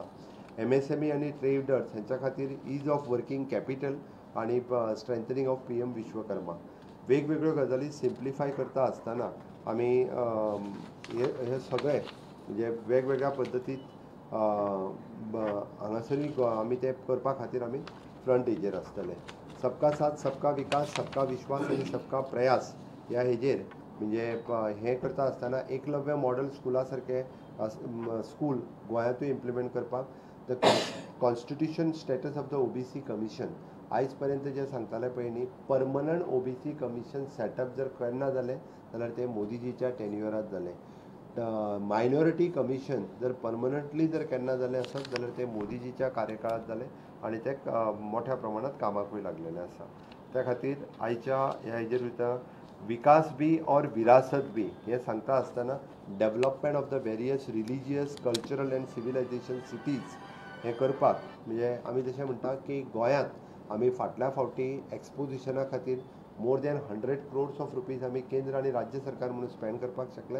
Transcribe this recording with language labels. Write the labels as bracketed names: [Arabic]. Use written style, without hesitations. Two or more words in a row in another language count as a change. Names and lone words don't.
[Konkani] MSME आनी ट्रेडर्स हांच्या खातीर [English] ease of working capital [Konkani] आनी [English] strengthening of PM विश्वकर्मा [Konkani] वेगवेगळ्यो गजाली सिम्प्लिफाय करता आसतना आमी हे सगळे म्हणजे वेगवेगळ्या पद्दतीत हांगासरूय आमी ते करपा खातीर आमी फ्रंट हेजेर आसतले. [Hindi] सबका साथ सबका विकास सबका विश्वास [Konkani] आनी [Hindi] सबका प्रयास [Konkani] ह्या हेजेर म्हणजे हें करता आसतना एकलव्य मॉडल स्कुला सारके स्कूल गोंयांतूय इम्प्लिमेंट करपाक. [English] the constitution status of the OBC commission [Konkani] आयज पर्यंत जे सांगताले पळय न्ही [English] permanent OBC commission setup [Konkani] जर केन्ना जालें जाल्यार ते मोदीजीच्या टेन्युअरांत जालें. [English] minority commission [Konkani] जर परमनंटली जर केन्ना जालें आसत जाल्यार ते मोदीजीच्या कार्यकाळांत जालें आनी ते मोठ्या प्रमाणात कामाकूय लागलेले आसा. त्या खातीर आयच्या ह्या हेजेर भितर [Hindi] विकास बी और विरासत बी [Konkani] हे सांगता आसतना [English] development of the various religious cultural and civilisation cities [Konkani] हें करपाक म्हणजे आमी जशें म्हणटा की गोंयांत आमी फाटल्या फावटी एक्सपोजिशना खातीर [English] more than 100 crores of rupees [Konkani] आमी केंद्र आनी राज्य सरकार म्हणून स्पेंड करपाक शकले.